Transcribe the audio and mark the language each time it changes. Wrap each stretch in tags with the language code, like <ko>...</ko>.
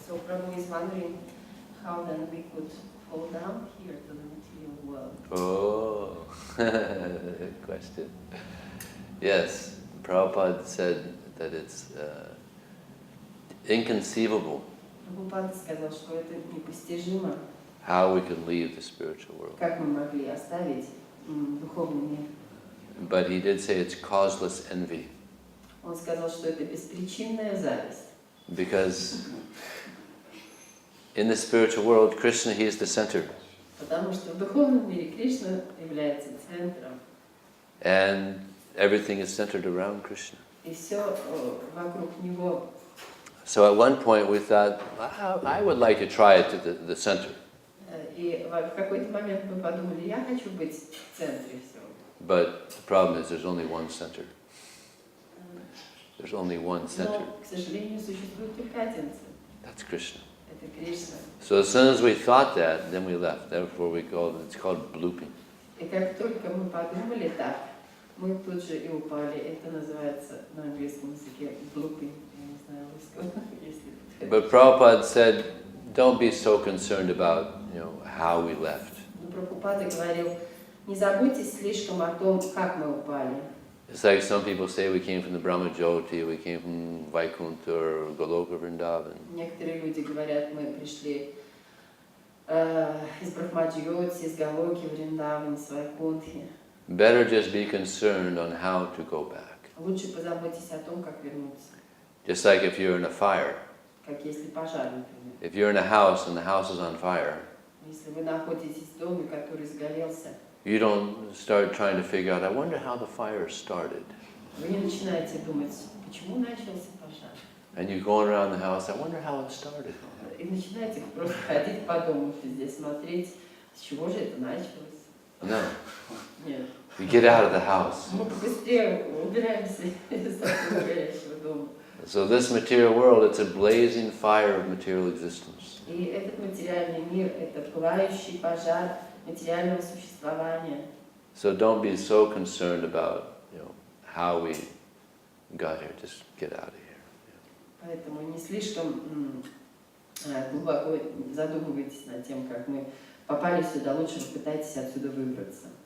<en>So Prabhu is wondering how then we could fall down here to the material world. Oh, good question. Yes, Prabhupada said that it's inconceivable</en> <ru>Прабхупада сказал, что это непостижимо,</ru> <en>how we can leave the spiritual world.</en> <ru>как мы могли оставить духовный мир.</ru> <en>But he did say it's causeless envy.</en> <ru>Он сказал, что это беспричинная зависть.</ru> <en>Because in the spiritual world, Krishna, he is the center.</en> <ru>Потому что в духовном мире Кришна является центром.</ru> <en>And everything is centered around Krishna.</en> <ru>И все вокруг него.</ru> <en>So at one point we thought, I would like to try it to the center.</en> <ru>И в какой-то момент мы подумали, я хочу быть в центре всего.</ru> <en>But the problem is there's only one center. There's only one center.</en> <ru>Но, к сожалению, существует только один центр.</ru> <en>That's Krishna.</en> <ru>Это Кришна.</ru> <en>So as soon as we thought that, then we left. Therefore it's called blooping.</en> <ru>И как только мы подумали так, мы тут же и упали. Это называется на английском языке blooping. Я не знаю русского, если...</ru> <en>But Prabhupada said, don't be so concerned about, how we left.</en> <ru>Но Прабхупада говорил, не заботьтесь слишком о том, как мы упали.</ru> <en>It's like some people say we came from the Brahma Jyoti, we came from Vaikuntha or Goloka Vrindavan.</en> <ru>Некоторые люди говорят, мы пришли из Брахмаджьоти, из Галоки, Вриндаван, из Вайкунтхи.</ru> <en>Better just be concerned on how to go back.</en> <ru>Лучше позаботьтесь о том, как вернуться.</ru> <en>Just like if you're in a fire.</en> <ru>Как если пожар, например.</ru> <en>If you're in a house and the house is on fire,</en> <ru>Если вы находитесь в доме, который сгорелся,</ru> <en>you don't start trying to figure out, I wonder how the fire started.</en> <ru>вы не начинаете думать, почему начался пожар.</ru> <en>And you're going around the house, I wonder how it started.</en> <ru>И начинаете просто ходить по дому, везде смотреть, с чего же это началось.</ru> <en>No.</en> <ru>Нет.</ru> <en>You get out of the house.</en> <ru>Мы быстрее убираемся из этого горящего дома.</ru> <en>So this material world, it's a blazing fire of material existence.</en> <ru>И этот материальный мир – это пылающий пожар материального существования.</ru> <en>So don't be so concerned about, how we got here. Just get out of here.</en> <ru>Поэтому не слишком глубоко задумывайтесь над тем, как мы попали сюда. Лучше попытайтесь отсюда выбраться.</ru>